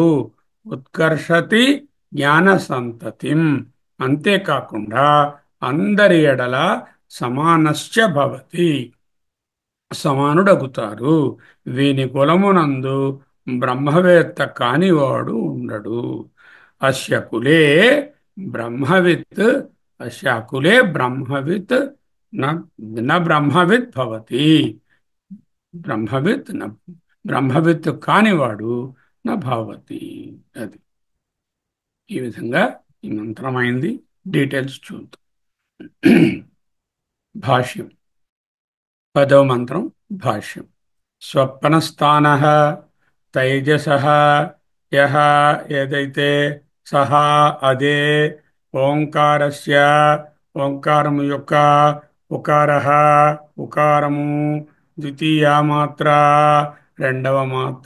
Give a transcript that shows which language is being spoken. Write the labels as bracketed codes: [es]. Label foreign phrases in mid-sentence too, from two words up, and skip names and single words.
[sa] ఉత్కర్షతి జ్ఞాన సంతతిం. [te] అంతేకాకుండా అందరి ఎడల [sa] సమానశ్చ భవతి, [te] సమానుడగుతారు. వీని కులమునందు బ్రహ్మవేత్త కానివాడు ఉండడు. [sa] అస్య కులే బ్రహ్మవిత్, అస్య కులే బ్రహ్మవిత్ న న బ్రహ్మవిత్ భవతి. బ్రహ్మవిత్ న, బ్రహ్మవిత్ కానివాడు న భవతి. [te] అది ఈ విధంగా ఈ మంత్రమైంది. డీటెయిల్స్ చూద్దాం. భాష్యం. పదవ మంత్రం భాష్యం. [sa] స్వప్నస్థాన తైజస, [te] యహ ఏదైతే, సహా అదే, ఓంకారస్య ఓంకారము యొక్క, ఉకార ఉకారము, [sa] ద్వితీయ మాత్ర [te] రెండవ మాత్ర.